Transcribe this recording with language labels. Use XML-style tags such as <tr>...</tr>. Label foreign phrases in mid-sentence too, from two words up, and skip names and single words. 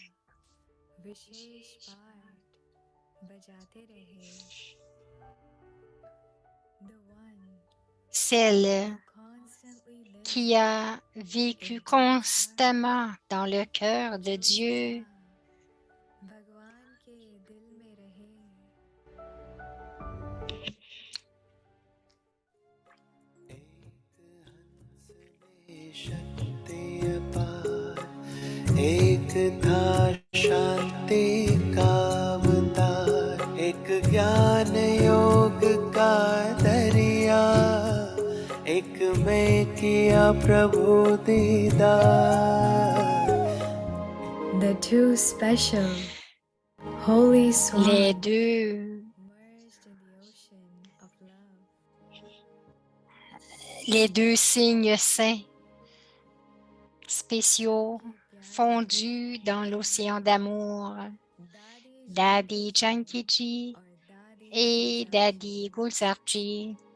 <fr>Celle qui a vécu constamment dans le cœur de Dieu.</fr> <hi>एक था शांति का अवतार, एक ज्ञान योग का दरिया, एक मैं किया प्रभु दीदार.</hi> <en>The two special holy swans</en> <fr>Les deux signes saints spéciaux fondus dans l'océan d'amour, Daddy Jankiji et Daddy Gulzarji.</fr>